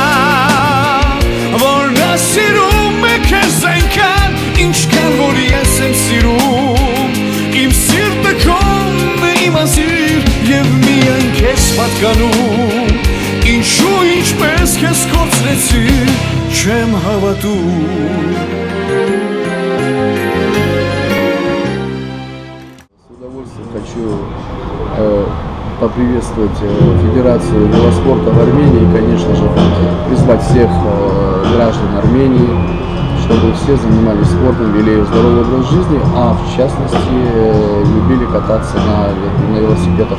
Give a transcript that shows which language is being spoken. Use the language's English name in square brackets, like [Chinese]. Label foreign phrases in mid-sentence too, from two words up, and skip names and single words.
[Armenian] որ նա սիրում է քեզ այնքան, ինչքան որ ես եմ սիրում, իմ սիրտը քոն է իմասիր և միայն քեզ պատկանում, ինչու ինչպես քեզ կորցրեցի, չեմ հավատում։ [Russian] С удовольствием хочу поприветствовать Федерацию велоспорта в Армении и, конечно же, призвать всех граждан Армении, чтобы все занимались спортом, вели здоровый образ жизни, а в частности любили кататься на велосипедах.